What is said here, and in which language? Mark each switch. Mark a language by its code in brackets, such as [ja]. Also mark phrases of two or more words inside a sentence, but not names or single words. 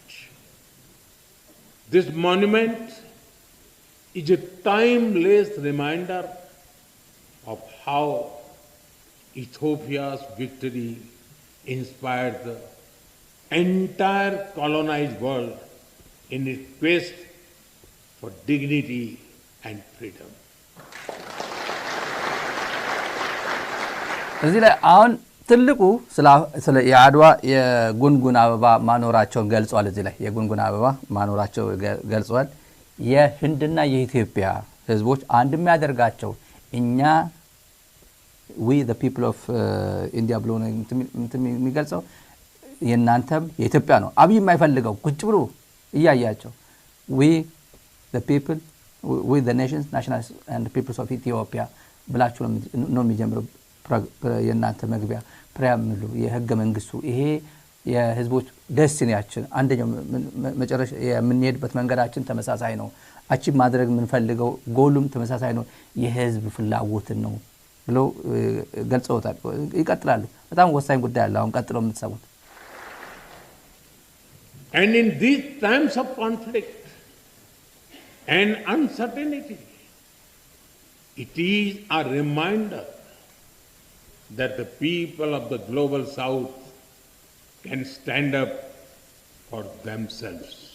[en] This monument is a timeless reminder of how Ethiopia's victory inspired the entire colonized world in its quest for dignity and freedom. [am] እዚህ ላይ አሁን ትልቁ ስለ የአድዋ የጉንጉን አበባ ማኖራቸውን ገልጿል። እዚህ ላይ የጉንጉን አበባ ማኖራቸው ገልጿል። የህንድና የኢትዮጵያ ህዝቦች አንድ የሚያደርጋቸው እኛ [en] we the people of India [am] ብሎ ነው የሚገልጸው የናንተም የኢትዮጵያ ነው አብይ የማይፈልገው ቁጭ ብሎ እያያቸው [en] we the people with the nations nationals and the peoples of Ethiopia [am] ብላችሁ ነው የሚጀምረው የናንተ መግቢያ ፕሪያምሉ የህገ መንግስቱ ይሄ የህዝቦች ደስቲኒያችን አንደኛው መጨረሻ የምንሄድበት መንገዳችን ተመሳሳይ ነው አቺ ማድረግ ምን ፈልገው ጎሉም ተመሳሳይ ነው የህዝብ ፍላጎት ነው ብሎ ገልጸውታል ይቀጥላሉ በጣም ወሳኝ ጉዳይ አለ አሁን ቀጥሎ የምትሰሙት [en] and in these times of conflict and uncertainty it is a reminder that the people of the global south can stand up for themselves.